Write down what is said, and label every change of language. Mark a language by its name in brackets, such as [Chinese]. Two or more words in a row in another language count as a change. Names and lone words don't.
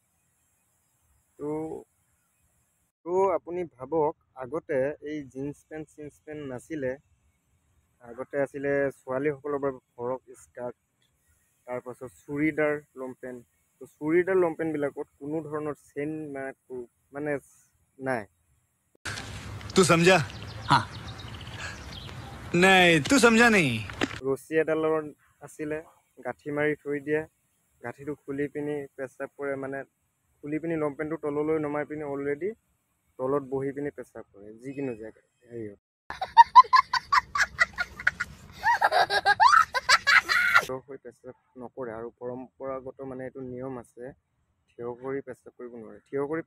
[Assamese] তো আপুনি ভাবক আগতে এই [English] jeans pant [Assamese] নাছিলে আগতে আছিলে ছোৱালীসকলৰ বাবে ফৰক স্কাৰ্ট তাৰপাছত চুৰিদাৰ লংপেণ্ট তো চুৰিদাৰ লংপেণ্টবিলাকত কোনো ধৰণৰ চেইন মানে নাই [Hindi] तू समझा हाँ नहीं तू समझा नहीं [Assamese] ৰছী এডালৰ আছিলে গাঁঠি মাৰি থৈ দিয়ে গাঁঠিটো খুলি পিনি পেচাব কৰে মানে খুলি পিনি লংপেণ্টটো তললৈ নমাই পিনি অলৰেডি তলত বহি পিনি পেচাব কৰে যিকোনো জেগাত হেৰিয়ত হৈ পেচাব নকৰে আৰু পৰম্পৰাগত মানে এইটো নিয়ম আছে থিয় কৰি পেচাব কৰিব নোৱাৰে থিয় কৰি